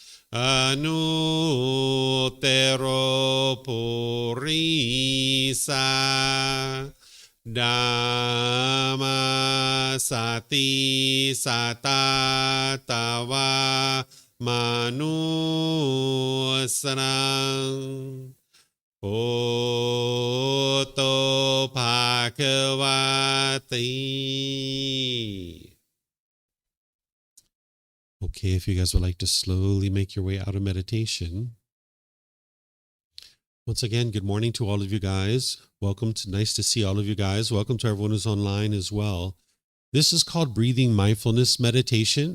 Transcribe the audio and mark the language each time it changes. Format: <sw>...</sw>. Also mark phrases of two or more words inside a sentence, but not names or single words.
<pi>Anutero Purisa Dhamma Sati Satatawa Manusarang Oto Bhagavati.</pi> <en>Okay, if you guys would like to slowly make your way out of meditation. Once again, good morning to all of you guys. Nice to see all of you guys. Welcome to everyone who's online as well. This is called breathing mindfulness meditation.</en>